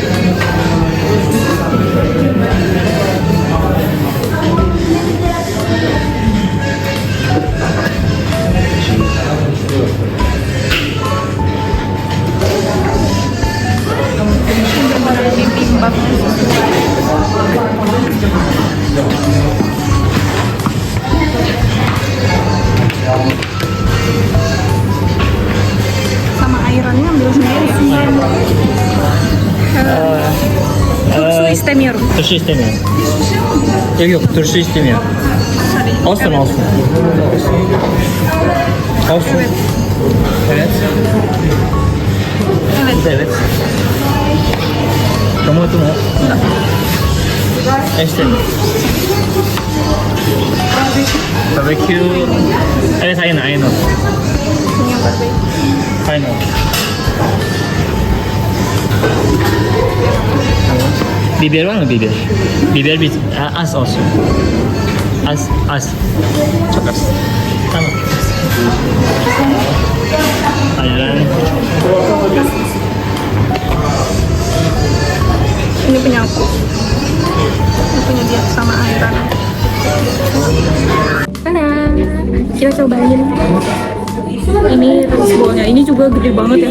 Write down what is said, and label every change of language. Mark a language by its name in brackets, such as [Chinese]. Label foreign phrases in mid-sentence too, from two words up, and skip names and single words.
[Indonesian] Benar-benar ditimbang. Sama airannya ambil sendiri sih. [Turkish] Turşu istemiyorum. Turşu istemiyorum. Yok yok, turşu istemiyorum. Olsun olsun. Olsun. Evet. Evet. Evet. Tomato mu? İstemiyorum. Barbecue. Evet, aynen aynen. [Indonesian] Ini yang barbecue. [Turkish] Aynen. Biber var mı biber? Biber bir az olsun. Az. Çok az. Tamam. Ayran. [Indonesian] Ini punya aku. Ini punya dia sama airan. Mana? Kita cobain. Ini [English] rice bowl- [Indonesian] nya. Ini juga gede banget ya.